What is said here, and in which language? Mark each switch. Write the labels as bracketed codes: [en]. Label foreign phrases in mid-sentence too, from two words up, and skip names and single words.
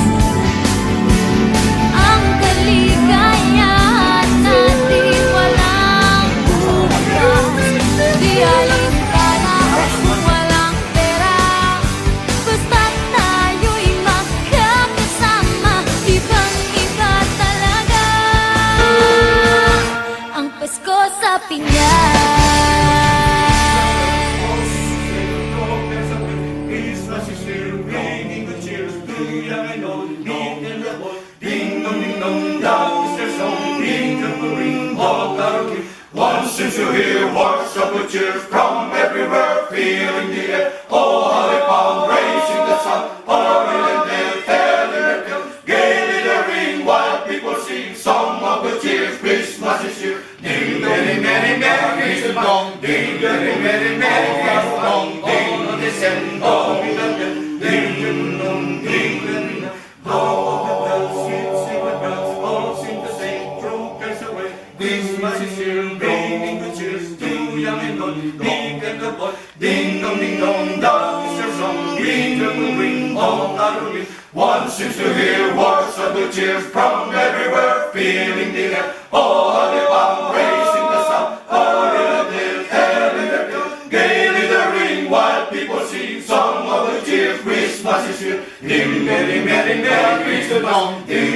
[tl] Ang kaligayahan natin walang bukas. Di alintana kung walang pera, basta't tayo'y magkakasama. Ibang-iba talaga ang Pasko sa Pinas. [en] Christmas is here, bringing good cheers to young and old, meek and the bold. Ding dong, down is their song. Ring the ring, all caroling. One seems to hear words of good cheers from everywhere, filling the air. Oh, how they pound, raising the sun, pouring and they're telling their tales. Gaily the ring, while people sing song of good cheers. Christmas is here. Ding dong, merry, merry Christmas. Ding dong, merry, merry Christmas. Ding dong, December. Ding dong, ding dong. Oh, the bells, sing the bells, all seem to say, throw cares away. Christmas is here, bringing good cheers to young and old, meek and the bold. Ding dong, down is your song. Ring the ring, all caroling. One seems to hear words of good cheers from everywhere, filling the air. Oh, how they bound, raising the sun, pouring and they're telling their tales. Gaily the ring, while people sing Merry, merry, merry Christmas.